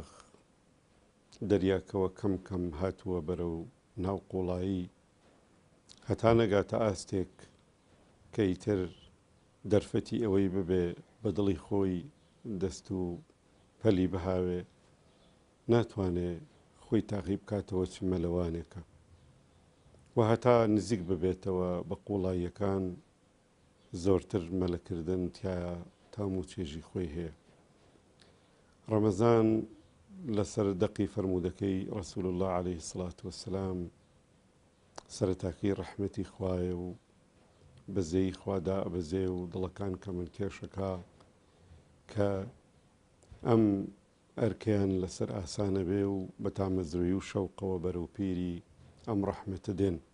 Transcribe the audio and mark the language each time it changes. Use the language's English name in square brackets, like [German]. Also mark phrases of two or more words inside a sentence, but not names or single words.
[Central Kurdish] دەریاکەوە کەم کەم هاتووە بەرەو ناو قوڵایی، هەتا نەگاتە ئاستێک کە ئیتر دەرفەتی ئەوەی ببێ بە دڵی خۆی دەست و پەلی بهاوێ، ناتوانێ خۆی تاقی بکاتەوە چ مەلەوانێکە و هەتا نزیک ببێتەوە بە قوڵاییەکان زۆرتر مەلەکردن تایە تام و چێژی خۆی هەیە. ڕەمەزان لەسەر دەقی فەرموودەکەی ڕەسوول الله [Arabic] عليه الصلاة والسلام [Central Kurdish] سەرەتاکەی ڕەحمەتی خوایە و بەزەی خوادا ئەبەزێ و دڵەکان کە من کێشەکە کە ئەم ئەرکیان لەسەر ئاسانە بێ و بە تامەزروی و شەوقەوە بەرەو پیری ئەم ڕەحمەتە دێن.